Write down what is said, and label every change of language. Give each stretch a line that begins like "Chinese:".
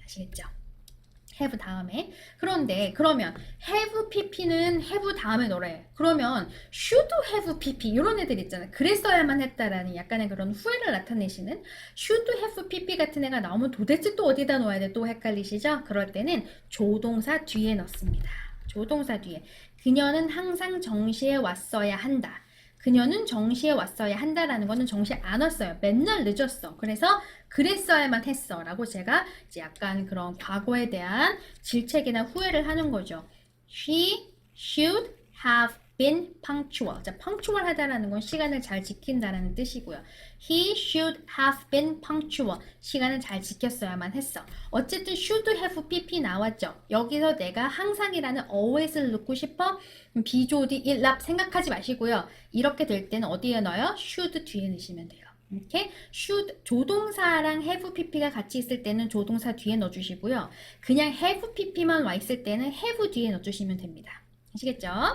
Korean: 아시겠죠? have 다음에. 그런데 그러면 have pp는 have 다음에 넣으래. 그러면 should have pp 이런 애들 있잖아요. 그랬어야만 했다라는 약간의 그런 후회를 나타내시는 should have pp 같은 애가 나오면 도대체 또 어디다 넣어야 돼? 또 헷갈리시죠? 그럴 때는 조동사 뒤에 넣습니다. 조동사 뒤에. 그녀는 항상 정시에 왔어야 한다. 그녀는 정시에 왔어야 한다라는 거는 정시에 안 왔어요. 맨날 늦었어. 그래서 그랬어야만 했어 라고 제가 이제 약간 그런 과거에 대한 질책이나 후회를 하는 거죠.
English: She should have been punctual.
Korean: 자, punctual 하다라는 건 시간을 잘 지킨다라는 뜻이고요.
English: He should have been punctual.
Korean: 시간을 잘 지켰어야만 했어. 어쨌든 should have pp 나왔죠. 여기서 내가 항상이라는 always를 넣고 싶어? 비조디 일랍 생각하지 마시고요. 이렇게 될 때는 어디에 넣어요? should 뒤에 넣으시면 돼요. 이렇게 should 조동사랑 have pp가 같이 있을 때는 조동사 뒤에 넣어주시고요. 그냥 have pp만 와 있을 때는 have 뒤에 넣어주시면 됩니다. 아시겠죠?